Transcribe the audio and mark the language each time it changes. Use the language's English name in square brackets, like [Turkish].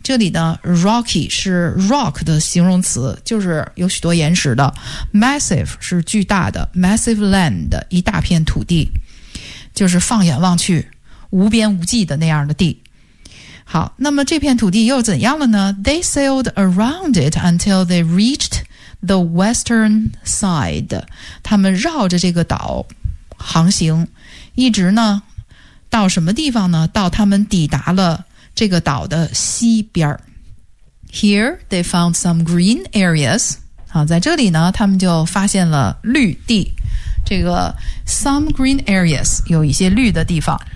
[Chinese] 这里呢 rocky 是 rock 的形容词，就是有许多岩石的， massive 是巨大的， [English] massive land [Chinese] 一大片土地，就是放眼望去无边无际的那样的地。好，那么这片土地又怎样了呢？ [English] They sailed around it until they reached the western side. [Chinese] 他们绕着这个岛航行，一直呢到什么地方呢？到他们抵达了这个岛的西边。 [English] Here they found some green areas. [Chinese] 好，在这里呢他们就发现了绿地，这个 [English] some green areas [Chinese] 有一些绿的地方。